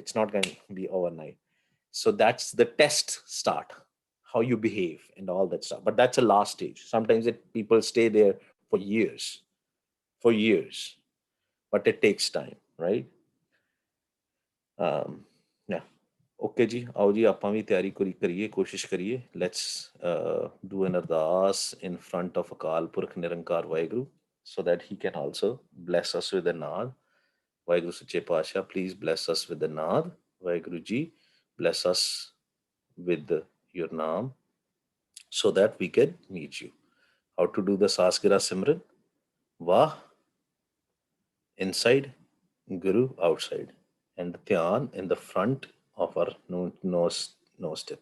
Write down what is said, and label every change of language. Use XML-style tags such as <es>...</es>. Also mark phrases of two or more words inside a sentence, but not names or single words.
<en>It's not going to be overnight. So that's the test start, how you behave and all that stuff. But that's a last stage. Sometimes people stay there for years, but it takes time, right? Yeah.</en> <pa>ਓਕੇ ਜੀ, ਆਓ ਜੀ ਆਪਾਂ ਵੀ ਤਿਆਰੀ ਕਰੀਏ, ਕੋਸ਼ਿਸ਼ ਕਰੀਏ।</pa> <en>let's do an ardas in front of ਅਕਾਲ ਪੁਰਖ ਨਿਰੰਕਾਰ ਵਾਹਿਗੁਰੂ, so that he can also bless us with the naad.</en> <pa>ਵਾਹਿਗੁਰੂ ਸੱਚੇ ਪਾਤਸ਼ਾਹ,</pa> <en>please bless us with the naad.</en> <pa>ਵਾਹਿਗੁਰੂ ਜੀ,</pa> <en>bless us with your naam, so that we can meet you. How to do the Sasgira Simran? Vah inside, Guru outside, and Dhyan in the front of our nose tip.</en>